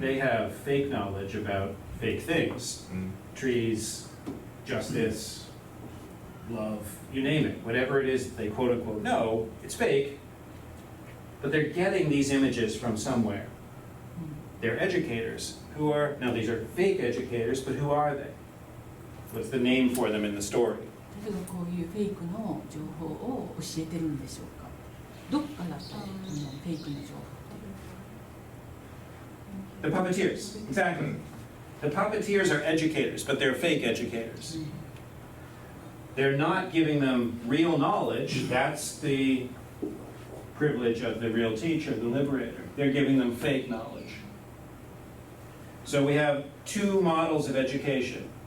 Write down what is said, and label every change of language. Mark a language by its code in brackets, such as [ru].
[en] They have fake knowledge about fake things. Trees, justice, love, you name it. Whatever it is they quote unquote know, it's fake, but they're getting these images from somewhere. They're educators who are, now these are fake educators, but who are they? What's the name for them in the story? [ja] 誰がこういうフェイクの情報を教えてるんでしょうか。どっからこのフェイクの情報 [en] The puppeteers, exactly. The puppeteers are educators, but they're fake educators. They're not giving them real knowledge. That's the privilege of the real teacher, the liberator. They're giving them fake knowledge. So we have two models of education.